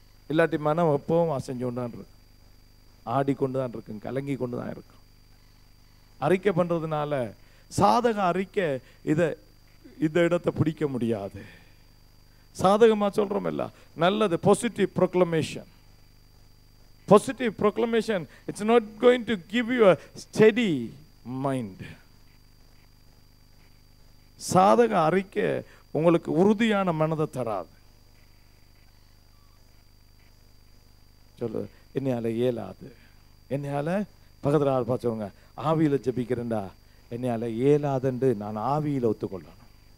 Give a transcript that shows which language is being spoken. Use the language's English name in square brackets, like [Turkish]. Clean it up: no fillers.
[Tamil] இல்லாட்டி மனம் எப்பவும் அசைஞ்சு கொண்டுதான் இருக்கு, ஆடிக்கொண்டுதான் இருக்கும், கலங்கி கொண்டுதான் இருக்கும். அறிக்கை பண்றதுனால சாதக அறிக்கை இந்த இடத்தை பிடிக்க முடியாது. சாதகமா சொல்றோம் இல்ல, நல்லது [English] Positive proclamation. Positive proclamation, it's not going to give you a steady mind. [Tamil] சாதக அறிக்கை உங்களுக்கு உறுதியான மனதை தராது. சொல்லு, என்னையால இயலாது, என்னையால பக்கத்துல ஆள் பார்த்துவங்க ஆவியில ஜபிக்கிறேன்டா, என்னையால இயலாதுன்னு நான் ஆவியில ஒத்துக்கொள்ளணும்.